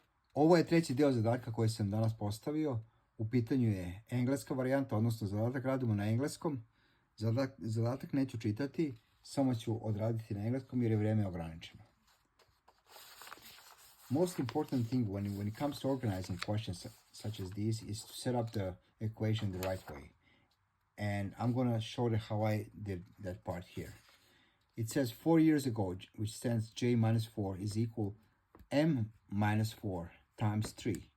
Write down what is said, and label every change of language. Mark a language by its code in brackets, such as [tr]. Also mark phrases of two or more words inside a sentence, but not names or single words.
[sr] Ovo je treći deo zadatka koji sam danas postavio. U pitanju je engleska varijanta, odnosno zadatak radimo na engleskom. Zadatak neću čitati, samo ću odraditi na engleskom jer je vrijeme ograničeno. [en] Most important thing when it comes to organizing questions such as these is to set up the equation the right way. And I'm going to show you how I did that part here. It says 4 years ago, which stands j minus 4 is equal m minus 4 times 3.